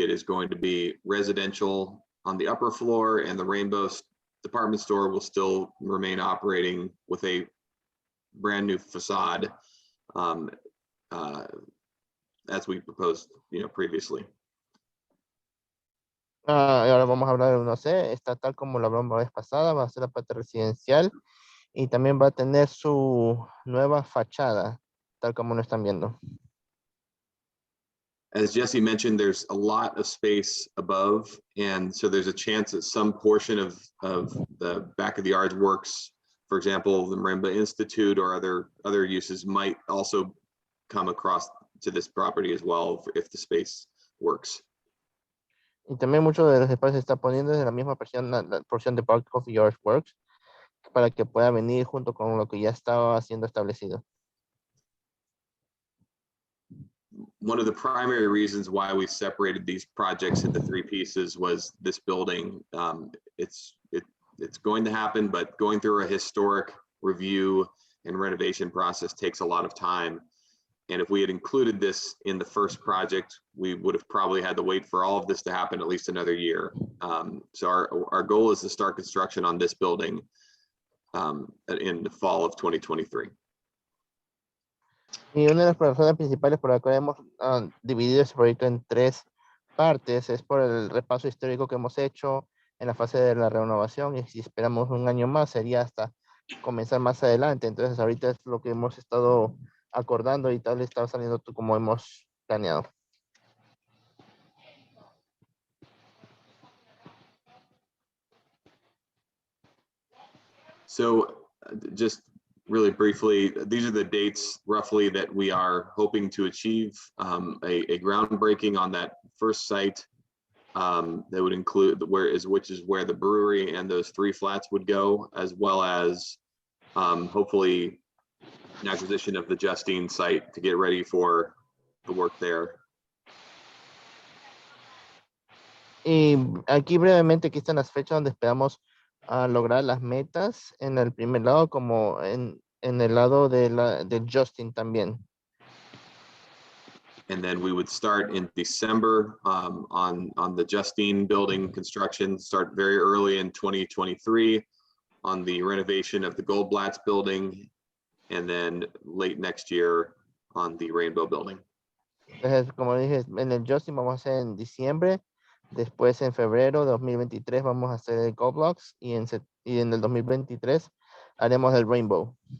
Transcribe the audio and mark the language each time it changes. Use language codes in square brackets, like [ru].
[en] It is going to be residential on the upper floor, and the Rainbow department store will still remain operating with a brand new facade. as we proposed, previously. [es] Y ahora vamos a hablar, no sé, está tal como la hablamos la vez pasada, va a ser la parte residencial y también va a tener su nueva fachada, tal como lo están viendo. [en] As Jesse mentioned, there's a lot of space above, and so there's a chance that some portion of the back of the yards works, for example, the Marimba Institute or other uses might also come across to this property as well if the space works. [es] Y también muchos de los espacios se están poniendo desde la misma porción, la porción de Back of Yards Works, para que pueda venir junto con lo que ya estaba siendo establecido. [en] One of the primary reasons why we separated these projects into three pieces was this building. It's going to happen, but going through a historic review and renovation process takes a lot of time. And if we had included this in the first project, we would have probably had to wait for all of this to happen at least another year. So our goal is to start construction on this building in the fall of 2023. [es] Y una de las razones principales por la cual hemos dividido este proyecto en tres partes es por el repaso histórico que hemos hecho en la fase de la renovación, y si esperamos un año más sería hasta comenzar más adelante. Entonces ahorita es lo que hemos estado acordando y tal está saliendo como hemos planeado. [en] So just really briefly, these are the dates roughly that we are hoping to achieve a groundbreaking on that first site that would include which is where the brewery and those three flats would go, as well as hopefully an acquisition of the Justine site to get ready for the work there. [es] Y aquí brevemente aquí están las fechas donde esperamos lograr las metas en el primer lado como en el lado de Justine también. [en] And then we would start in December on the Justine Building construction, start very early in 2023 on the renovation of the Goblatz Building, and then late next year on the Rainbow Building. [es] Entonces, como dije, en el Justine vamos a hacer en diciembre, después en febrero de 2023 vamos a hacer el Goblatz y en el 2023 haremos el Rainbow.